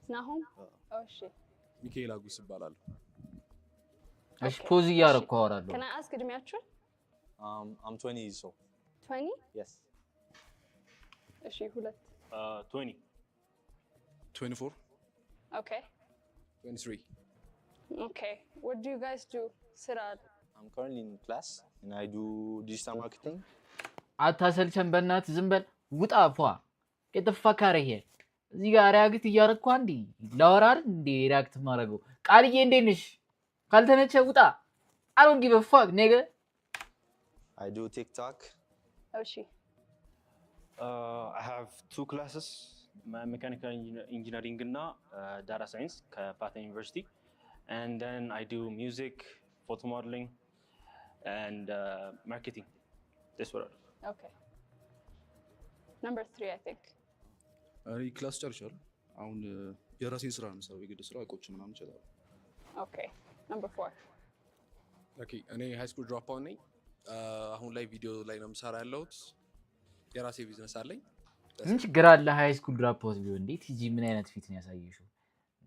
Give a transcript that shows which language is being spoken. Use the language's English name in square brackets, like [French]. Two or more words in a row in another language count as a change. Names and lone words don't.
[Amharic] ናሁም እሺ ሚካኤል አጉስ ይባላል እሺ ፖዝ እያደረኩ አወራለሁ [English] can I ask እድሜያችሁ I'm 20 so 20 yes [Amharic] እሺ ሁለት 20 24 [English] okay 23 okay what do you guys do ስራ I'm currently in class and I do digital marketing. አታሰልቸን በእናትህ ዝም በል ውጣ ፏ get the fuck out of here እዚህ ጋር ሪያክት እያደረኩ አንዴ ላወራር እንዴ ሪያክት ማድረገው ቃልዬ እንዴት ነሽ ካልተነቸ ውጣ I don't give a fuck nigga I do TikTok. [Amharic] እሺ [English] I have 2 classes, mechanical engineering እና data science ከፓተን ዩኒቨርሲቲ, and then I do music, photo modeling, and marketing. That's what I do. Okay. Number 3 I think. [Amharic] እኔ ክላስ ጨርሻለሁ። አሁን የራሴን ስራ ነው የምሰራው። የግድ ስራ ቆጭ ምናምን እችላለሁ። [English] Okay. Number 4. [Amharic] ኦኬ እኔ [English] high school drop out [Amharic] ነኝ። አሁን ላይ ቪዲዮ ላይ ነው የምሰራ ያለሁት። የራሴ ቢዝነስ አለኝ። ምን ችግር አለ [English] high school drop out [Amharic] ቢሆን እንዴ? ቲጂ ምን አይነት ፊት ነው ያሳየሽው እንዴ?